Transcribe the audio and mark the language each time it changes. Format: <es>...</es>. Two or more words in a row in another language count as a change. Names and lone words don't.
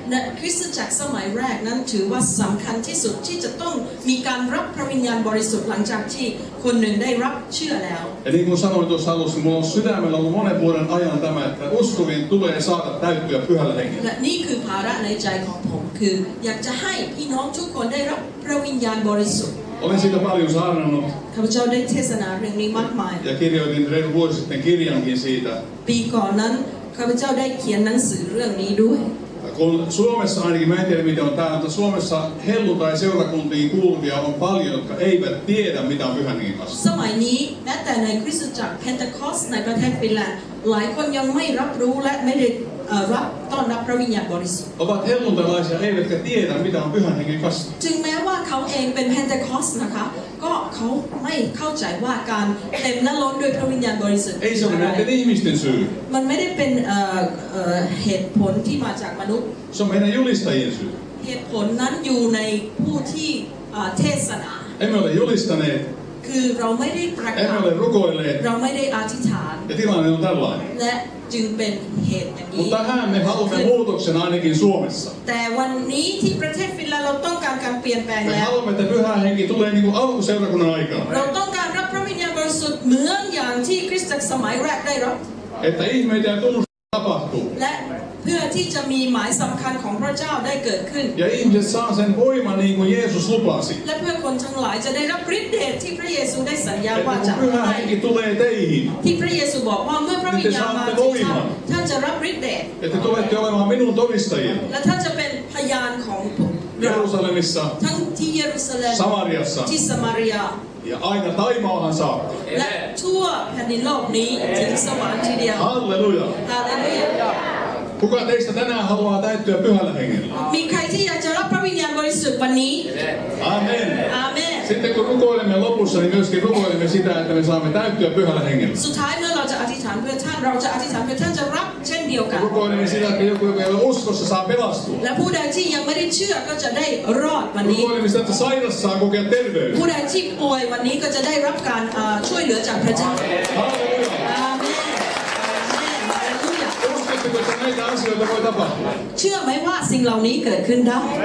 <th>และคริสตจักรสมัยแรกนั้นถือว่าสำคัญที่สุดที่จะต้องมีการรับพระวิญญาณบริสุทธิ์หลังจากที่คนหนึ่งได้รับเชื่อแล้ว</th> <fi>Ja niin kuin sanoin tuossa alussa, minulla on sydämellä ollut monen vuoden ajan tämä, että uskovien tulee saada täyttyä pyhällä hengellä.</fi> <th>และนี่คือภาระในใจของผมคืออยากจะให้พี่น้องทุกคนได้รับพระวิญญาณบริสุทธิ์</th> <fi>Olen siitä paljon saarnannut</fi> <th>ข้าพเจ้าได้เทศนาเรื่องนี้มากมาย</th> <fi>ja kirjoitin reilu vuosi sitten kirjankin siitä.</fi> <th>ปีก่อนนั้นข้าพเจ้าได้เขียนหนังสือเรื่องนี้ด้วย</th> <fi>Kun Suomessa ainakin, mä en tiedä miten on täällä, mutta Suomessa helluntai-seurakuntiin kuuluvia on paljon, jotka eivät tiedä mitä on pyhän hengen kanssa.</fi> <th>สมัยนี้แม้แต่ในคริสตจักรเพนเทคอสในประเทศฟินแลนด์หลายคนยังไม่รับรู้และไม่ได้รับต้อนรับพระวิญญาณบริสุทธิ์</th> <fi>Ovat helluntailaisia eivätkä tiedä mitä on pyhän hengen kanssa.</fi> <th>จึงแม้ว่าเขาเองเป็นเพนเทคอสนะคะก็เขาไม่เข้าใจว่าการเต็มและล้นด้วยพระวิญญาณบริสุทธิ์</th> <fi>Ei se ole näiden ihmisten syy.</fi> <th>มันไม่ได้เป็นเหตุผลที่มาจากมนุษย์</th> <fi>Se on meidän julistajien syy.</fi> <th>เหตุผลนั้นอยู่ในผู้ที่เทศนา</th> <fi>Emme ole julistaneet,</fi> <th>คือเราไม่ได้ประกา</th> <fi>emme</fi> <th>ศ</th> <fi>ole rukoilleet</fi> <th>เราไม่ได้อธิษฐาน</th> <fi>ja tilanne on tällainen.</fi> <th>และจึงเป็นเหตุอย่างนี้</th> <fi>Mutta tähän me haluamme muutoksen ainakin Suomessa.</fi> <th>แต่วันนี้ที่ประเทศฟินแลนด์เราต้องการการเปลี่ยนแปลง</th> <fi>Me</fi> <th>แล้ว</th> <fi>haluamme, että pyhä henki tulee niin kuin alkuseurakunnan aikana.</fi> <th>เราต้องการรับพระวิญญาณบริสุทธิ์เหมือนอย่างที่คริสตจักรสมัยแรกได้รับ</th> <fi>Että ihmeitä ja tunnustuksia tapahtuu.</fi> <th>และเพื่อที่จะมีหมายสำคัญของพระเจ้าได้เกิดขึ้น</th> <fi>Ja ihmiset saa sen voiman niin kuin Jeesus lupasi.</fi> <th>และเพื่อคนทั้งหลายจะได้รับฤทธิ์เดชที่พระเยซูได้สัญญา</th> <fi>Että</fi> <th>ว่าจะ</th> <fi>kun pyhä</fi> <th>ให้</th> <fi>henki tulee teihin,</fi> <th>ที่พระเยซูบอกว่าเมื่อพระวิญญาณมาที่ท่านท่านจะรับฤทธิ์เดช</th> <fi>että tulette olemaan minun todistajia</fi> <th>และท่านจะเป็นพยานของเรา</th> <fi>Jerusalemissa,</fi> <th>ทั้งที่เยรูซาเล็ม</th> <fi>Samariassa</fi> <th>ที่สมาริยา</th> <fi>ja aina Taimaahan saakka.</fi> <th>และทั่วแผ่นดินโลกนี้ถึงสวรรค์ทีเดียว</th> <fi>Halleluja!</fi> <th>ฮาเลลูยา</th> <fi>Kuka teistä tänään haluaa täyttyä pyhällä hengellä?</fi> <th>มีใครที่อยากจะรับพระวิญญาณบริสุทธิ์วันนี้</th> <fi>Amen.</fi> <th>อาเมน</th> <fi>Sitten kun rukoilemme lopussa, niin myöskin rukoilemme sitä, että me saamme täyttyä pyhällä hengellä.</fi> <th>สุดท้ายเมื่อเราจะอธิษฐานเพื่อท่านเราจะอธิษฐานเพื่อท่านจะรับเช่นเดียวกัน</th> <fi>Rukoilemme sitä, että joku, joka ei ole uskossa, saa pelastua.</fi> <th>และผู้ใดที่ยังไม่ได้เชื่อก็จะได้รอดวันนี้</th> <fi>Rukoilemme sitä, että sairas saa kokea terveyden.</fi> <th>ผู้ใดที่ป่วยวันนี้ก็จะได้รับการช่วยเหลือจากพระเจ้า</th> <fi>Halleluja!</fi> <th>อาเมนอาเมนฮาเลลูยา</th> <fi>Uskotteko, että näitä asioita voi tapahtua?</fi> <th>เชื่อไหมว่าสิ่งเหล่านี้เกิดขึ้นได้</th>